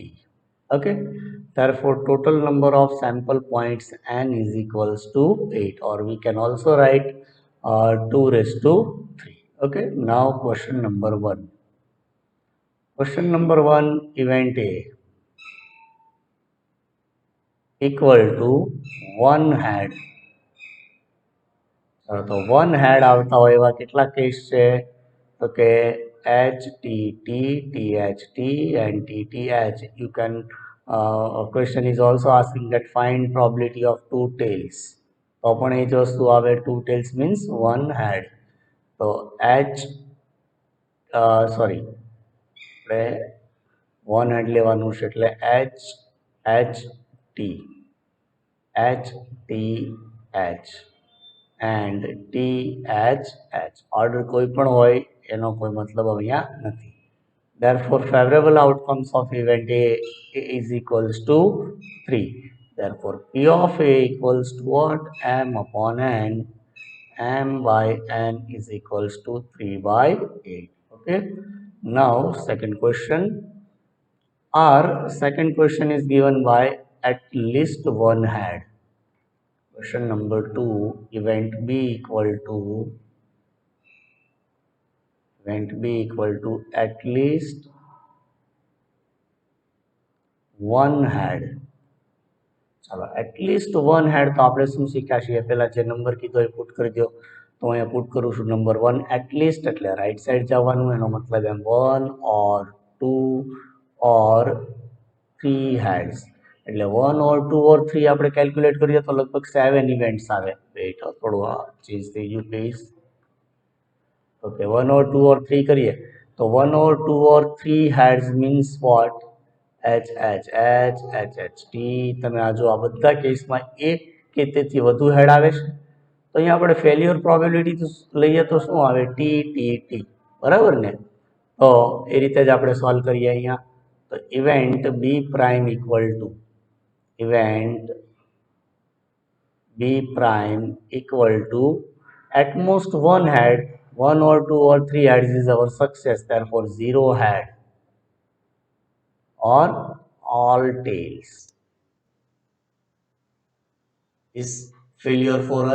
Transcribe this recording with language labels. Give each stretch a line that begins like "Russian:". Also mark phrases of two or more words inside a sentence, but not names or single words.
English: Okay, therefore total number of sample points n is equals to 8, or we can also write 2 raised to 3. Okay, now question number 1. Question number 1, event A equal to 1 head.
Gujarati: તો 1 head આવતા હોય એવા કેટલા કેસ છે? તો કે HTT, THT and TTH.
English: You can, a question is also asking that find probability of 2 tails.
Gujarati: તો પણ એ જ વસ્તુ આવે,
English: 2 tails means 1 head.
Gujarati: તો sorry, આપણે 1 head લેવાનું છે, એટલે HHT, HTH and THH. ઓર્ડર કોઈ પણ હોય એનો કોઈ મતલબ અહીંયા નથી.
English: Therefore, favorable outcomes of event A is equals to 3. Therefore, P of A equals to what? M upon N. M by N is equals to 3 by 8. Okay. Now, second question. Our second question is given by at least one head. Question number 2, event B equal to at least one head.
Gujarati: ચાલો
English: at least one head
Gujarati: તો આપણે શું શીખ્યા છીએ? પહેલા જે નંબર કીધો એ પુટ કરી દો. તો અહીંયા પુટ કરું છું નંબર 1 એટલીસ્ટ, એટલે
English: right side
Gujarati: જવાનું, એનો મતલબ એમ
English: 1 or 2 or 3 heads.
Gujarati: એટલે 1 or 2 or 3 આપણે કેલ્ક્યુલેટ કરીએ તો લગભગ 7 ઇવેન્ટ્સ આવે. વેઇટ, થોડું ચેન્જ થઈ ગયું પ્લીઝ. ઓકે, 1 or 2 or 3 કરીએ તો
English: 1 or 2 or 3 heads means what? H H H H H T.
Gujarati: તમે આ જો આ બધા કેસમાં એક કે તેથી વધુ હેડ આવે છે, તો અહીંયા આપણે
English: failure probability
Gujarati: લઈએ તો શું આવે? ટી ટી ટી, બરાબર ને? તો એ રીતે જ આપણે સોલ્વ કરીએ અહીંયા.
English: તો event B prime equal to at most one head, 1 or 2 or 3 heads is our success. Therefore 0 head or all tails is failure for us.